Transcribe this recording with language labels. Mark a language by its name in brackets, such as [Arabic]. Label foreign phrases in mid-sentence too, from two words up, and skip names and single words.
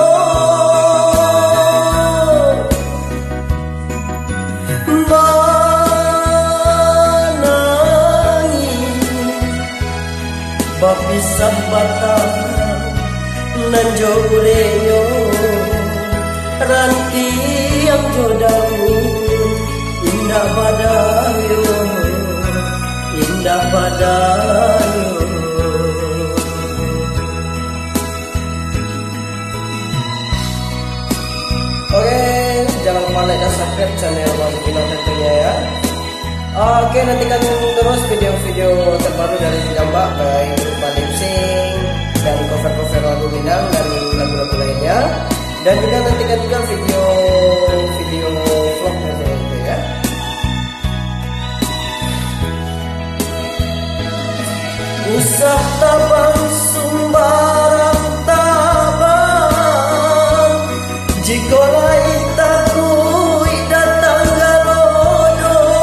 [Minangkabau] bapisah batang nanjorenyo ranti yang jodau indah badayo indah badayo. [Indonesian] Oke, jangan lupa like dan subscribe channel Bang Kino tentunya ya. Oke, nantikan terus video-video terbaru dari Jambak, baik berupa [English] lip sync [Indonesian] dan cover-cover lagu Minang dan lagu-lagu lainnya. Dan juga nantikan juga video vlog nanti ya. [Minangkabau] Usah tabang sumbarang tabang jika lai takui datang galodo